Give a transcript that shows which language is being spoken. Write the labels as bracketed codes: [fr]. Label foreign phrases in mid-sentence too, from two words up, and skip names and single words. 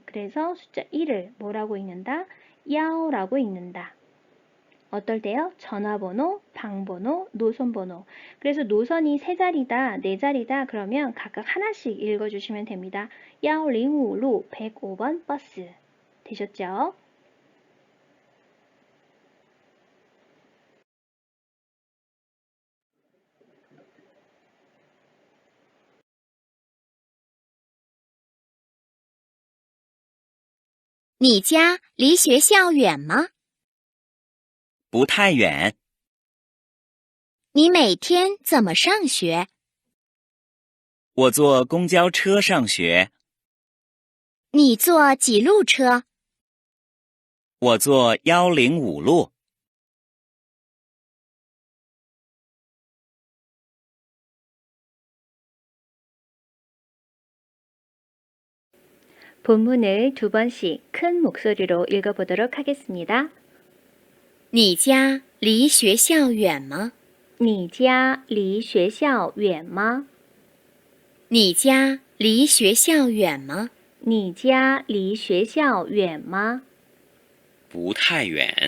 [ko] 그래서 숫자 1을 뭐라고 읽는다? 야오라고 읽는다. 어떨 때요? 전화번호, 방번호, 노선번호. 그래서 노선이 3자리다, 4자리다 그러면 각각 하나씩 읽어주시면 됩니다. 105로 105번 버스. 되셨죠? [zh] 你家离学校远吗？不太远。你每天怎么上学？我坐公交车上学。你坐几路车？我坐105路。 [ko] 본문을 2번씩 큰 목소리로 읽어보도록 하겠습니다. [zh] 你家离学校远吗？你家离学校远吗？你家离学校远吗？你家离学校远吗？不太远。